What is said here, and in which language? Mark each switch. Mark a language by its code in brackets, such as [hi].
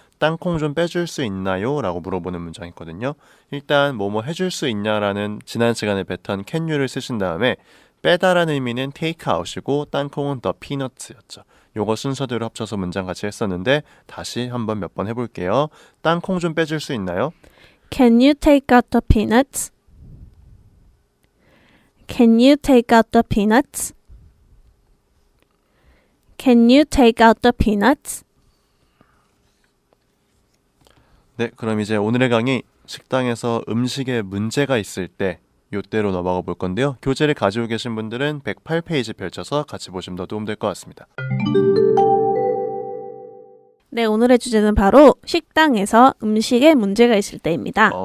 [ko] 땅콩 좀 빼줄 수 있나요? 라고 물어보는 문장이 있거든요. 일단 뭐뭐 해줄 수 있냐라는 지난 시간의 패턴 can you를 쓰신 다음에 빼다라는 의미는 [en] take out [ko] 이고 땅콩은 the peanuts였죠. 요거 순서대로 합쳐서 문장 같이 했었는데 다시 한번 몇 번 해볼게요. 땅콩 좀 빼줄 수 있나요? [en] Can you take out the peanuts? Can you take out the peanuts? Can you take out the peanuts? [ko] 네, 그럼 이제 오늘의 강의 식당에서 음식에 문제가 있을 때 요때로 넘어가 볼 건데요. 교재를 가지고 계신 분들은 108페이지 펼쳐서 같이 보시면 더 도움될 것 같습니다. 네, 오늘의 주제는 바로 식당에서 음식에 문제가 있을 때입니다.